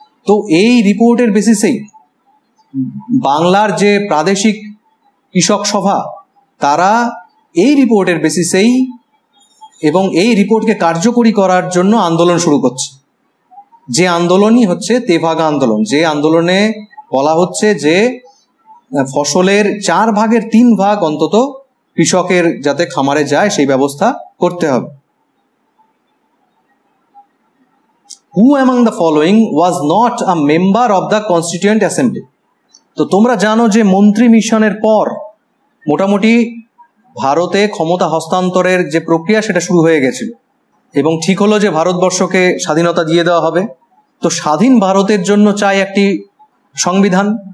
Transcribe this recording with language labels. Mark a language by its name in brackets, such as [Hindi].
[Bangla] তো এই রিপোর্টের বেসিসেই বাংলার যে প্রাদেশিক কৃষক সভা, তারা এই রিপোর্টের বেসিসেই এবং এই রিপোর্টকে কার্যকরী করার জন্য আন্দোলন শুরু করছে। যে আন্দোলনই হচ্ছে তেভাগা আন্দোলন, যে আন্দোলনে বলা হচ্ছে যে ফসলের 4/3 অন্তত কৃষকের যাতে খামারে যায় সেই ব্যবস্থা করতে হবে। [English] Who among the following was not a member of the Constituent Assembly? [Bangla] তো তোমরা জানো যে মন্ত্রী মিশনের পর মোটামুটি ভারতে ক্ষমতা হস্তান্তরের যে প্রক্রিয়া সেটা শুরু হয়ে গেছিল এবং ঠিক হলো যে ভারতবর্ষকে স্বাধীনতা দিয়ে দেওয়া হবে। তো স্বাধীন ভারতের জন্য চাই একটি সংবিধান।